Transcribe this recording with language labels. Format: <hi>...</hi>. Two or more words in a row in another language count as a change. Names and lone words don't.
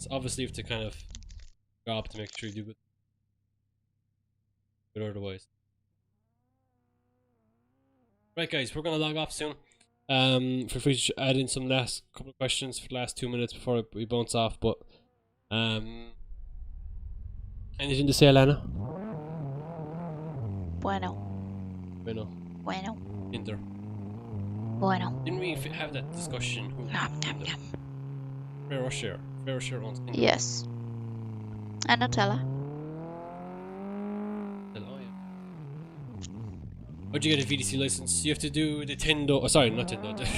<en>Obviously, you have to kind of go up to make sure you do good. But otherwise, right, guys, we're gonna log off soon. Feel free to add in some last couple of questions for the last 2 minutes before we bounce off. But anything to say, Lana? Bueno. Bueno. Bueno. Tinder. Bueno. Didn't we have that discussion? Who Nom, nom, nom. Fair or share? Fair or share owns Tinder. Yes. And Nutella. Oh, yeah. How'd you get a VDC license? You have to do the Tendo. Oh, sorry, not Tendo.</en>